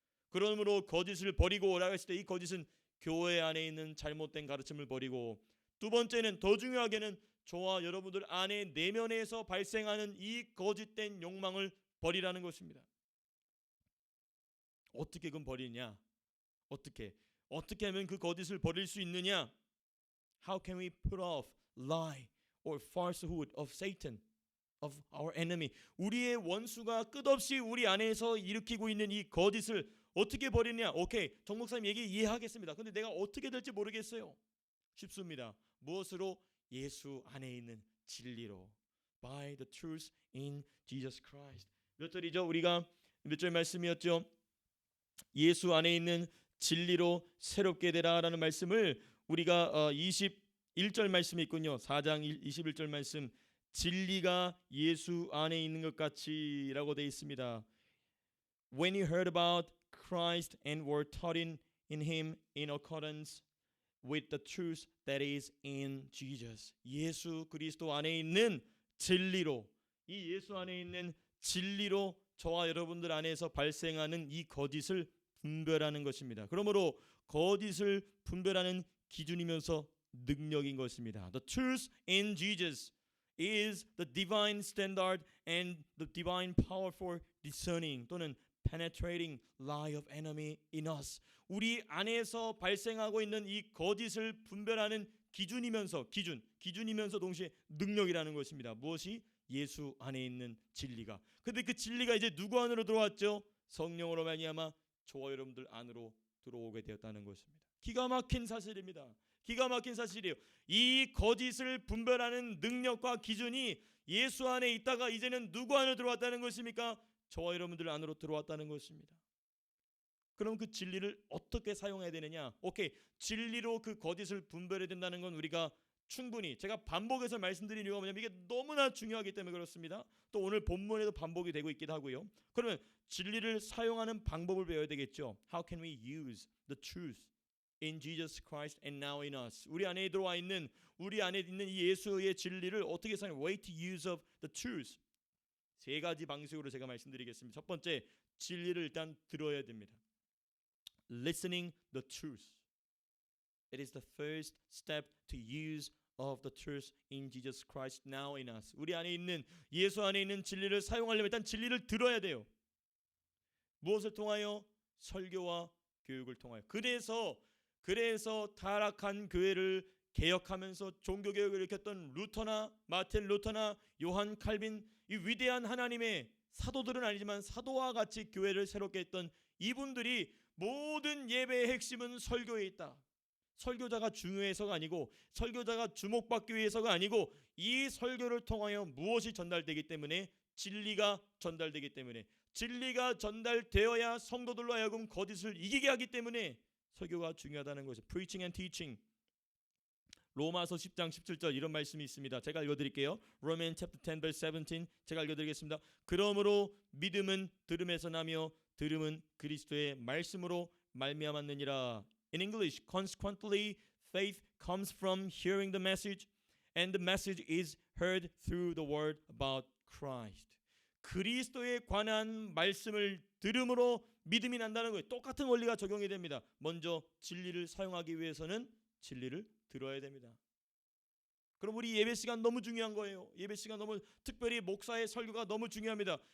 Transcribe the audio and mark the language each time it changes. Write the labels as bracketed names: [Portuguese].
[Korean] 그러므로 거짓을 버리고 오라고 했을 때 이 거짓은 교회 안에 있는 잘못된 가르침을 버리고, 두 번째는 더 중요하게는 저와 여러분들 안에 내면에서 발생하는 이 거짓된 욕망을 버리라는 것입니다. 어떻게 그럼 버리냐? 어떻게 하면 그 거짓을 버릴 수 있느냐? [English] How can we put off lie or falsehood of Satan, of our enemy? [Korean] 우리의 원수가 끝없이 우리 안에서 일으키고 있는 이 거짓을 어떻게 버리냐? 오케이, 정 목사님 얘기 이해하겠습니다. 근데 내가 어떻게 될지 모르겠어요. 쉽습니다. 무엇으로? 예수 안에 있는 진리로. [English] By the truth in Jesus Christ. [Korean] 몇 절이죠? 우리가 몇 절 말씀이었죠? 예수 안에 있는 진리로 새롭게 되라라는 말씀을 우리가 21절 말씀이 있군요. 4장 21절 말씀, 진리가 예수 안에 있는 것 같이라고 되어 있습니다. [English] When you heard about Christ and were taught in him in accordance with the truth that is in Jesus. [Korean] 예수 그리스도 안에 있는 진리로, 이 예수 안에 있는 진리로 저와 여러분들 안에서 발생하는 이 거짓을 분별하는 것입니다. 그러므로 거짓을 분별하는 기준이면서 능력인 것입니다. [English] The truth in Jesus is the divine standard and the divine power for discerning [Korean] 또는 [English] penetrating lie of enemy in us. [Korean] 우리 안에서 발생하고 있는 이 거짓을 분별하는 기준이면서 동시에 능력이라는 것입니다. 무엇이? 예수 안에 있는 진리가. 근데 그 진리가 이제 누구 안으로 들어왔죠? 성령으로 말미암아 저와 여러분들 안으로 들어오게 되었다는 것입니다. 기가 막힌 사실입니다. 기가 막힌 사실이에요. 이 거짓을 분별하는 능력과 기준이 예수 안에 있다가 이제는 누구 안으로 들어왔다는 것입니까? 저와 여러분들 안으로 들어왔다는 것입니다. 그럼 그 진리를 어떻게 사용해야 되느냐? 오케이, 진리로 그 거짓을 분별해야 된다는 건 우리가 충분히, 제가 반복해서 말씀드린 이유가 뭐냐면 이게 너무나 중요하기 때문에 그렇습니다. 또 오늘 본문에도 반복이 되고 있기도 하고요. 그러면 진리를 사용하는 방법을 배워야 되겠죠. [English] How can we use the truth in Jesus Christ and now in us? [Korean] 우리 안에 들어와 있는, 우리 안에 있는 이 예수의 진리를 어떻게 사용? [English] Way to use of the truth. [Korean] 세 가지 방식으로 제가 말씀드리겠습니다. 첫 번째, 진리를 일단 들어야 됩니다. [English] Listening the truth. It is the first step to use of the truth in Jesus Christ now in us. [Korean] 우리 안에 있는, 예수 안에 있는 진리를 사용하려면 일단 진리를 들어야 돼요. 무엇을 통하여? 설교와 교육을 통하여. 그래서 타락한 교회를 개혁하면서 종교개혁을 일으켰던 루터나 마틴 루터나 요한 칼빈, 이 위대한 하나님의 사도들은 아니지만 사도와 같이 교회를 새롭게 했던 이분들이 모든 예배의 핵심은 설교에 있다. 설교자가 중요해서가 아니고, 설교자가 주목받기 위해서가 아니고, 이 설교를 통하여 무엇이 전달되기 때문에? 진리가 전달되기 때문에, 진리가 전달되어야 성도들로 하여금 거짓을 이기게 하기 때문에 설교가 중요하다는 것이죠. [English] Preaching and teaching. [Korean] 로마서 10장 17절 이런 말씀이 있습니다. 제가 읽어드릴게요. [English] Romans chapter 10 verse 17. [Korean] 제가 읽어드리겠습니다. 그러므로 믿음은 들음에서 나며 들음은 그리스도의 말씀으로 말미암았느니라. [English] In English, consequently, faith comes from hearing the message, and the message is heard through the word about Christ. [Korean] 그리스도에 관한 말씀을 들음으로 믿음이 난다는 거예요. 똑같은 원리가 적용이 됩니다. 먼저 진리를 사용하기 위해서는 진리를 들어야 됩니다. 그럼 우리 예배 시간 너무 중요한 거예요. 예배 시간 너무, 특별히 목사의 설교가 너무 중요합니다.